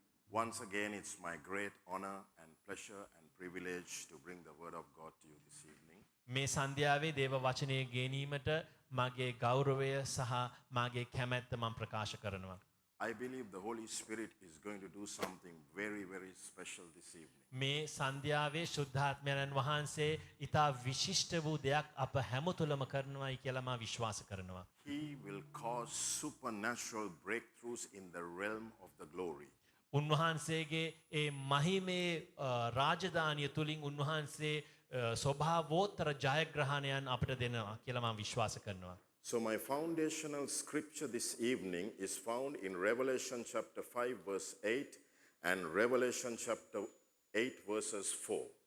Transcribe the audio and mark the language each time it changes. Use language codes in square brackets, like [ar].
[en] Once again, it's my great honor and pleasure and privilege to bring the word of God to you this evening. [si] මේ සන්ධ්‍යාවේ දේව වචනය ගෙනීමට මගේ ගෞරවය සහ මගේ කැමැත්ත මම ප්‍රකාශ කරනවා. [en] I believe the Holy Spirit is going to do something very, very special this evening. [si] මේ සන්ධ්‍යාවේ ශුද්ධාත්මයන් වහන්සේ ඊට විශිෂ්ට වූ දෙයක් අප හැම තුලම කරනවායි කියලා මම විශ්වාස කරනවා. [en] He will cause supernatural breakthroughs in the realm of the glory. [si] උන්වහන්සේගේ ඒ මහිමේ රාජධානිය තුලින් උන්වහන්සේ ස්වභාවෝත්තර ජයග්‍රහණයන් අපිට දෙනවා කියලා මම විශ්වාස කරනවා. [en] So my foundational scripture this evening is found in Revelation chapter 5 verse 8 and Revelation chapter 8 verses 4.